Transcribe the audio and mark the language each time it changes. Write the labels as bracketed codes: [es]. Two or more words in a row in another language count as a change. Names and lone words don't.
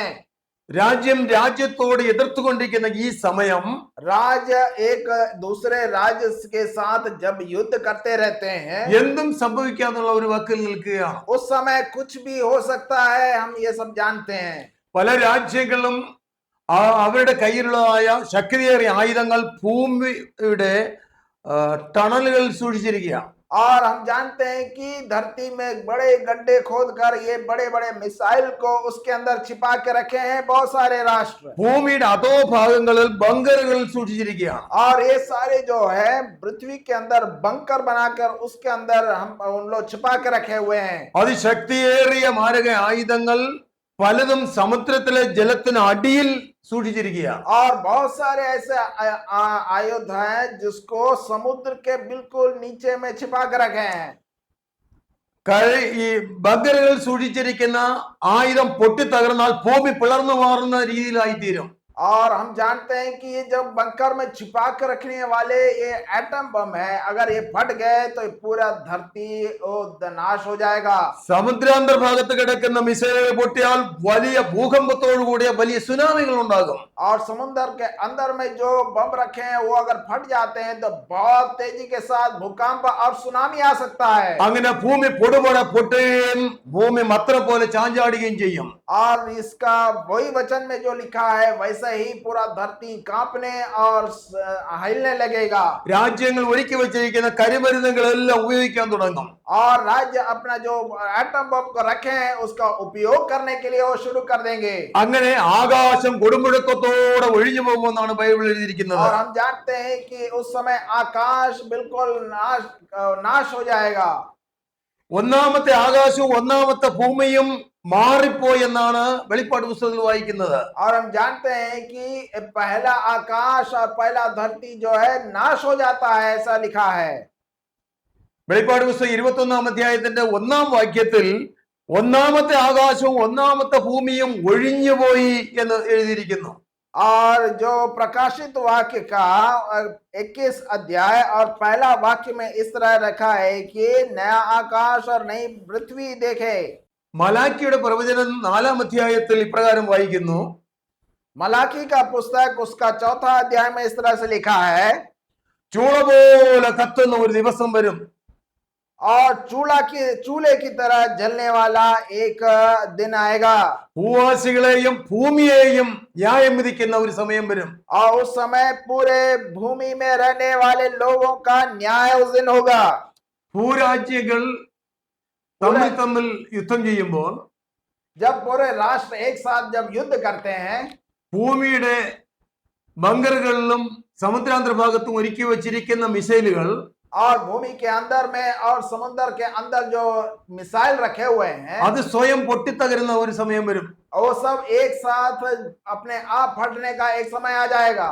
[ml] രാജ്യം രാജ്യത്തോട് എതിർത്തുകൊണ്ടിരിക്കുന്ന ഈ സമയം [hi] राज्य एक दूसरे राज्य के साथ जब युद्ध करते रहते हैं, [ml] എന്തും സംഭവിക്കാന്നുള്ള ഒരു വാക്കിൽ നിൽക്കുകയാണ്. [hi] उस समय कुछ भी हो सकता है, हम ये सब जानते हैं। [ml] പല രാജ്യങ്ങളും അവരുടെ കയ്യിലുള്ളതായ ശക്തിയേറിയ ആയുധങ്ങൾ ഭൂമിയുടെ ടണലുകളിൽ സൂക്ഷിച്ചിരിക്കുകയാണ്. [hi] और हम जानते हैं कि धरती में बड़े गड्ढे खोदकर ये बड़े बड़े मिसाइल को उसके अंदर छिपा के रखे हैं बहुत सारे राष्ट्र। [ml] ഭൂമിയുടെ അധോഭാഗങ്ങളിൽ ബങ്കറുകളിൽ സൂക്ഷിച്ചിരിക്കുകയാണ്. [hi] और ये सारे जो है पृथ्वी के अंदर बंकर बनाकर उसके अंदर हम उन लोग छिपा के रखे हुए हैं। [ml] അതിശക്തിയേറിയ മാരക ആയുധങ്ങൾ പലതും സമുദ്രത്തിലെ ജലത്തിന് അടിയിൽ സൂക്ഷിച്ചിരിക്കുകയാണ്. [hi] और बहुत सारे ऐसे आयुध हैं जिसको समुद्र के बिल्कुल नीचे में छिपा कर रखे हैं। [ml] ഈ ബങ്കറുകൾ സൂക്ഷിച്ചിരിക്കുന്ന ആയുധം പൊട്ടിത്തകർന്നാൽ ഭൂമി പിളർന്നു മാറുന്ന രീതിയിലായി തീരും. [hi] और हम जानते हैं कि ये जब बंकर में छिपा कर रखने वाले ये [en] atom bomb [hi] है, अगर ये फट गए तो ये पूरा धरती नाश हो जाएगा। [ml] സമുദ്രാന്തർഭാഗത്ത് കിടക്കുന്ന മിസൈലുകൾ പൊട്ടിയാൽ വലിയ ഭൂകമ്പത്തോടു കൂടിയ വലിയ സുനാമികൾ ഉണ്ടാകും. [hi] और समुद्र के अंदर में जो बम रखे हैं वो अगर फट जाते हैं तो बहुत तेजी के साथ भूकंप और सुनामी आ सकता है। [ml] അങ്ങനെ ഭൂമി പൊടുപൊടെ പൊട്ടുകയും ഭൂമി മത്ര പോലെ ചാഞ്ചാടുകയും ചെയ്യും. [hi] और इसका वही वचन में जो लिखा है वैसा वैसे ही पूरा धरती कांपने और हिलने लगेगा [ml] രാജ്യങ്ങൾ ഒരുക്കി വെച്ചിരിക്കുന്ന കരിമരുന്നുകളെല്ലാം ഉപയോഗിക്കാൻ തുടങ്ങും. [hi] और राज्य अपना जो [en] atom bomb [hi] को रखे हैं उसका उपयोग करने के लिए वो शुरू कर देंगे [ml] അങ്ങനെ ആകാശം കൊടുമുഴക്കത്തോടെ ഒഴിഞ്ഞു പോകുമെന്നാണ് ബൈബിൾ എഴുതിയിരിക്കുന്നത്. [hi] और हम जानते हैं कि उस समय आकाश बिल्कुल नाश हो जाएगा [ml] ഒന്നാമത്തെ ആകാശവും ഒന്നാമത്തെ ഭൂമിയും മാറിപ്പോയി എന്നാണ് വെളിപ്പാട് പുസ്തകത്തിൽ വായിക്കുന്നത്. [hi] और हम जानते हैं कि पहला आकाश और पहला धरती जो है नाश हो जाता है ऐसा लिखा है [ml] വെളിപ്പാട് പുസ്തകം 21-ാം അധ്യായത്തിന്റെ 1-ാം വാക്യത്തിൽ ഒന്നാമത്തെ ആകാശവും ഒന്നാമത്തെ ഭൂമിയും ഒഴിഞ്ഞുപോയി എന്ന് എഴുതിയിരിക്കുന്നു. [hi] और जो प्रकाशित वाक्य का 21 अध्याय और पहला वाक्य में इस तरह रखा है कि नया आकाश और नई पृथ्वी देखे [ml] മലാക്കിയുടെ പ്രവചനം 4-ാം അധ്യായത്തിൽ ഇപ്രകാരം വായിക്കുന്നു. [hi] मलाकी का पुस्तक उसका 4था अध्याय में इस तरह से लिखा है [ml] ചൂള പോലെ കത്തുന്ന ഒരു ദിവസം വരും. [hi] और चूल्हे की तरह जलने वाला एक दिन आएगा [ml] ഭൂവാസികളെയും ഭൂമിയെയും ന്യായം വിധിക്കുന്ന ഒരു സമയം വരും. [hi] और उस समय पूरे भूमि में रहने वाले लोगों का न्याय उस दिन होगा [ml] ഭൂരാജ്യങ്ങൾ തമ്മിൽ തമ്മിൽ യുദ്ധം ചെയ്യുമ്പോൾ [hi] जब पूरे राष्ट्र एक साथ जब युद्ध करते हैं [ml] ഭൂമിയുടെ ബങ്കറുകളിലും സമുദ്രാന്തർഭാഗത്തും ഒരുക്കി വച്ചിരിക്കുന്ന മിസൈലുകൾ [hi] और भूमि के अंदर में और समुद्र के अंदर जो मिसाइल रखे हुए हैं [ml] അത് സ്വയം പൊട്ടിത്തകരുന്ന ഒരു സമയം വരും. [hi] वो सब एक साथ अपने आप फटने का एक समय आ जाएगा